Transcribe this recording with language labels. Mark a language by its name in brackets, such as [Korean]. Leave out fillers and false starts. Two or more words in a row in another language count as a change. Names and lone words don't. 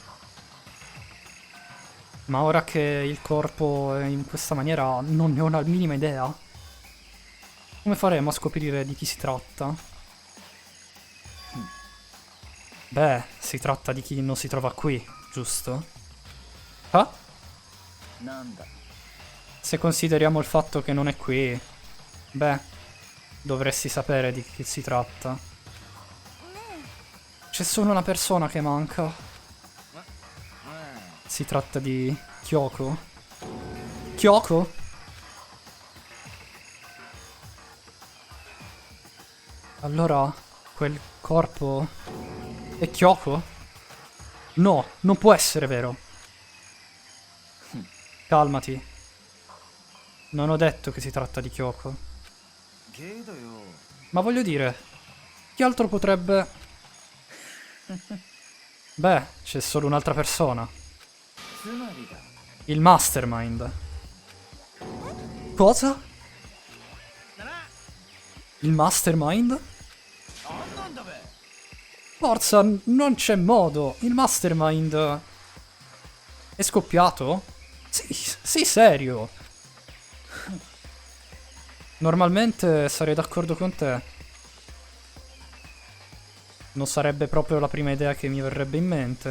[Italian] Ma ora che il corpo è in questa maniera non ne ho la minima idea. Come faremo a scoprire di chi si tratta? Beh, si tratta di chi non si trova qui, giusto? Ah? [Japanese] なんだ [Italian] Se consideriamo il fatto che non è qui, beh, dovresti sapere di chi si tratta. C'è solo una persona che manca. Si tratta di Kyoko. Kyoko? Allora, quel corpo è Kyoko? No, non può essere vero. Calmati. Non ho detto che si tratta di Kyoko. [Japanese] ゲドよ [Italian] Ma voglio dire, chi altro potrebbe... Beh, c'è solo un'altra persona. [Japanese] つまりだ [Italian] Il Mastermind. Cosa? Il Mastermind? [Japanese] なんなんだべ [Italian] Forza, non c'è modo. Il Mastermind... È scoppiato? Sì, serio. Normalmente sarei d'accordo con te. Non sarebbe proprio la prima idea che mi verrebbe in mente.